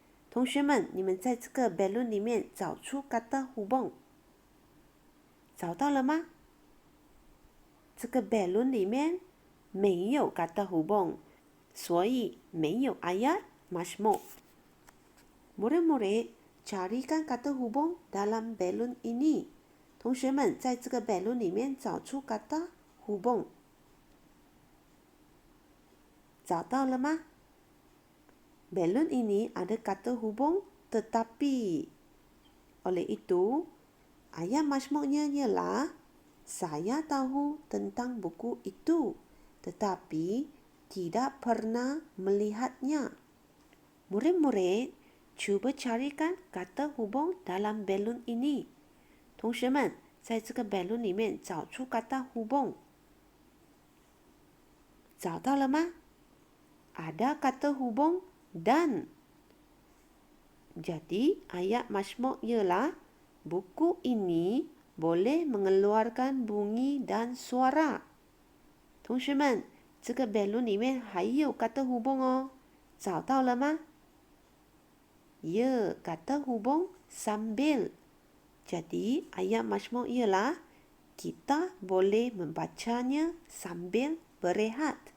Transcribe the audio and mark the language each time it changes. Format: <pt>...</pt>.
<zh>同学们，你们在这个 balun 里面找出 kata hubung。找到了吗？这个 balun 里面没有 kata hubung， 所以没有 ayat mazmur。</zh> <ms>Murid-murid, carikan kata hubung dalam balun ini.</ms> <zh>同学们在这个 balloon 里面找出 kata hubung， 找到了吗？</zh> <ms>Balloon ini ada kata hubung tetapi. Oleh itu, ayat majmuknya ialah saya tahu tentang buku itu, tetapi tidak pernah melihatnya. Murid-murid, cuba carikan kata hubung dalam balloon ini.</ms> <zh>同学们在这个 balloon 里面找出 kata hubung， 找到了吗？</zh> <ms>Ada kata hubung dan. Jadi ayat majmuk ialah buku ini boleh mengeluarkan bunyi dan suara.</ms> <zh>同学们，这个 balloon 里面还有 kata hubung 哦，找到了吗？</zh> <ms>Ya, kata hubung sambil. Jadi ayat majmuk ialah kita boleh membacanya sambil berehat.</ms>